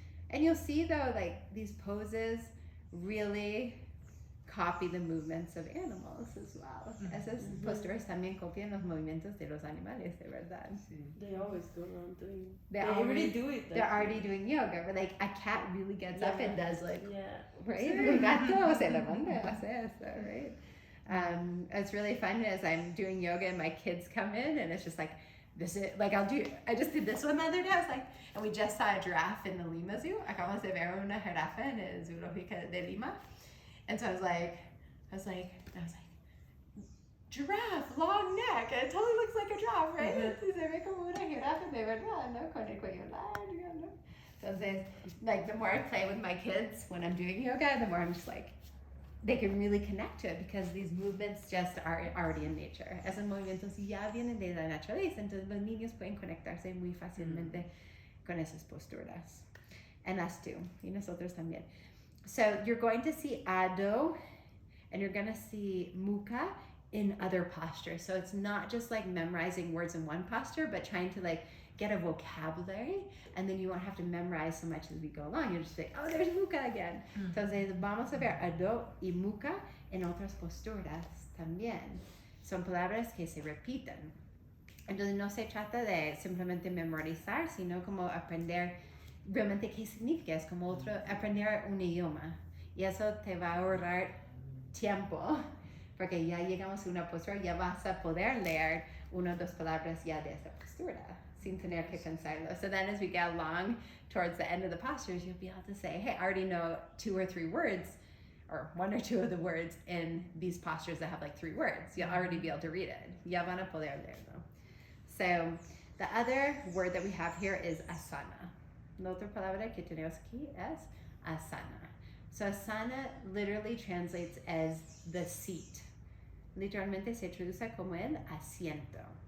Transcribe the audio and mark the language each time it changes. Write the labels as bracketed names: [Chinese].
[English] And you'll see though, like these poses really copy the movements of animals as well. [Spanish] Esas posturas también copian los movimientos de los animales, de verdad. [English] They always go around doing. They already already do it. They're already doing yoga, but like a cat really gets up and does like, Yeah. [Spanish] right? Un gato se levanta, hace eso, right? [English] It's really fun as I'm doing yoga and my kids come in and it's just like, this is like I just did this one the other day. I was like, and we just saw a giraffe in the Lima Zoo. [Spanish] Acabamos de ver una jirafa en el zoológico de Lima. [English] And so I was like, giraffe, long neck. It totally looks like a giraffe, right? [Spanish] Se ve como una jirafa de verdad, ¿no? Con el cuello largo, ¿no? [English] Entonces, like the more I play with my kids when I'm doing yoga, the more I'm just like, they can really connect to it because these movements just are already in nature. [Spanish] Esos movimientos ya vienen de la naturaleza, entonces los niños pueden conectarse muy fácilmente con esas posturas. [English] And us too, [Spanish] y nosotros también. [English] So you're going to see Ado and you're going to see Mukha in other postures. So it's not just like memorizing words in one posture, but trying to like get a vocabulary, and then you won't have to memorize so much as we go along. You'll just say, oh, there's Mukha again. [Spanish] Entonces vamos a ver Ado y Mukha en otras posturas también. Son palabras que se repiten. Entonces no se trata de simplemente memorizar, sino como aprender realmente qué significa. Es como aprender un idioma. Y eso te va a ahorrar tiempo, porque ya llegamos a una postura, ya vas a poder leer una o dos palabras ya de esa postura, sin tener que pensarlo. [English] So then as we get along towards the end of the postures, you'll be able to say, hey, I already know 2 or 3 words, or 1 or 2 of the words in these postures that have like 3 words. You'll already be able to read it. [Spanish] Ya van a poder leerlo. [English] So the other word that we have here is asana. [Spanish] La otra palabra que tenemos aquí es asana. [English] So asana literally translates as the seat. [Spanish] Literalmente se traduce como el asiento.